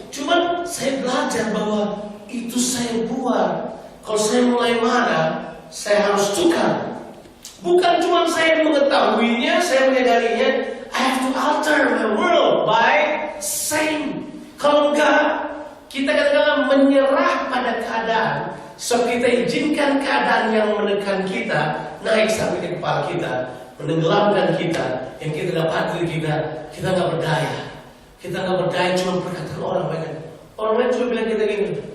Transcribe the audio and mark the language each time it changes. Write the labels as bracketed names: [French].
[Indonesian] Cuman saya belajar bahwa itu saya buat. Kalau saya mulai marah, saya harus tukar. Bukan cuma saya mengetahuinya, saya menyadarinya. [English] I have to alter my world by saying. [Indonesian] Kalau enggak, kita kadang-kadang menyerah pada keadaan. So kita izinkan keadaan yang menekan kita naik sampai ke kepala kita, menenggelamkan kita, yang kita dapat diri kita nggak berdaya. Kita nggak berdaya cuma perkataan orang lain. Orang lain cuma bilang kita gini.